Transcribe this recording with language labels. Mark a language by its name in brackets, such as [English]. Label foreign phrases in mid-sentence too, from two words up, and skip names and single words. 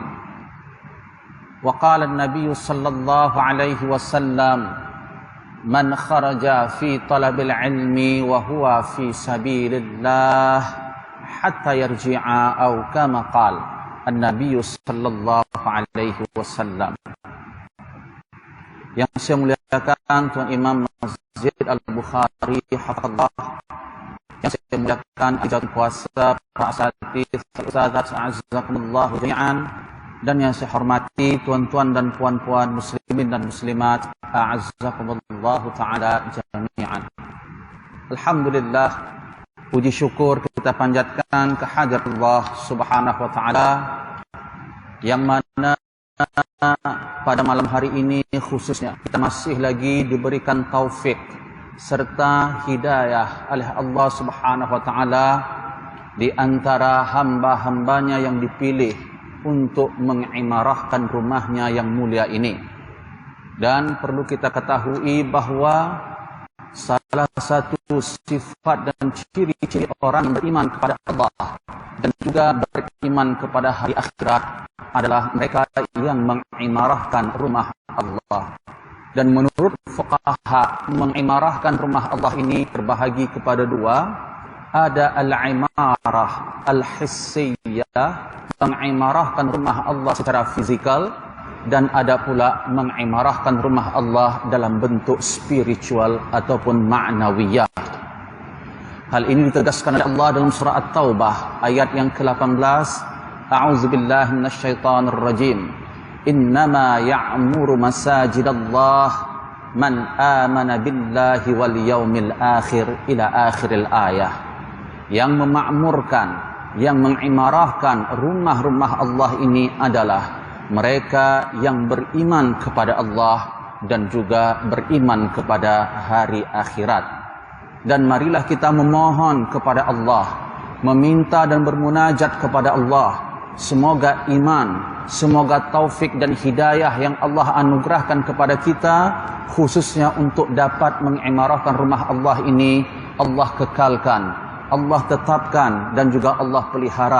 [Arabic] وقال النبي صلى الله عليه وسلم: من خرج في طلب العلم وهو في سبيل الله حتى يرجع، أو كما قال النبي صلى الله عليه وسلم. [Malay] Yang saya muliakan Tuan Imam Masjid Al-Bukhari hafizahullah, yang saya muliakan ajat puasa para asatidz, ustadzat, [Arabic] أعزكم الله جميعا, [Malay] dan yang saya hormati tuan-tuan dan puan-puan muslimin dan muslimat, [Arabic] أعزكم الله تعالى جميعا. [Malay] Alhamdulillah, puji syukur kita panjatkan kehadirat Allah [Arabic] سبحانه وتعالى, [Malay] yang mana pada malam hari ini khususnya kita masih lagi diberikan taufik serta hidayah oleh Allah [Arabic] سبحانه وتعالى [Malay] di antara hamba-hambanya yang dipilih untuk mengimarahkan rumahnya yang mulia ini. Dan perlu kita ketahui bahwa salah satu sifat dan ciri-ciri orang yang beriman kepada Allah dan juga beriman kepada hari akhirat adalah mereka yang mengimarahkan rumah Allah. Dan menurut fuqaha, mengimarahkan rumah Allah ini terbahagi kepada dua. Ada [Arabic] العمارة الحسية, [Malay] mengimarahkan rumah Allah secara fizikal, dan ada pula mengimarahkan rumah Allah dalam bentuk spiritual ataupun ma'nawiyah. Hal ini ditegaskan oleh Allah dalam surah At-Taubah ayat yang ke-18. [Arabic] أعوذ بالله من الشيطان الرجيم. إنما يعمر مساجد الله من آمن بالله واليوم الآخر، إلى آخر الآية. [Malay] Yang memakmurkan, yang mengimarahkan rumah-rumah Allah ini adalah mereka yang beriman kepada Allah dan juga beriman kepada hari akhirat. Dan marilah kita memohon kepada Allah, meminta dan bermunajat kepada Allah, semoga iman, semoga taufik dan hidayah yang Allah anugerahkan kepada kita, khususnya untuk dapat mengimarahkan rumah Allah ini, Allah kekalkan, Allah tetapkan, dan juga Allah pelihara.